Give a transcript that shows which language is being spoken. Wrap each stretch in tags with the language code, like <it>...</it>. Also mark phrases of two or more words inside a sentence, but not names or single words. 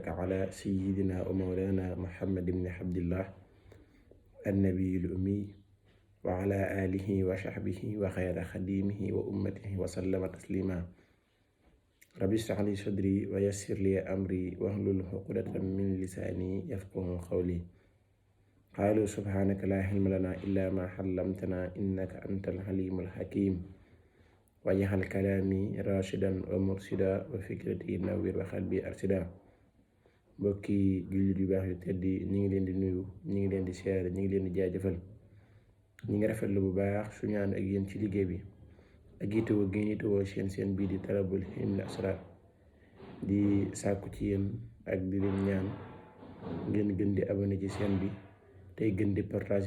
<ar>على سيدنا ومولانا محمد بن عبد الله النبي الأمي وعلى آله وصحبه وخير خديمه وأمته وسلم تسليما رب اشرح لي صدري ويسر لي أمري واحلل عقدة من لساني يفقهوا قولي قالوا سبحانك لا علم لنا إلا ما علمتنا إنك أنت الحليم الحكيم واجعل كلامي راشدا ومرشدا وفكرتي نوير وقلبي أرشدا</ar> <wo>mbokki jullit yu baax yu tedd yi ñu ngi leen di nuyu ñu ngi leen di siyaare ñu ngi leen di jaajëfal ñu ngi rafetlu bu baax suñu ànd ak yéen ci liggéey bi ak yittewoo gi ñu yittewoo seen bii di Talabul Hilmi Asrar di sàkku ci yéen ak di leen ñaan ngeen gën di abonné ci seen bi tey gën di partage</wo>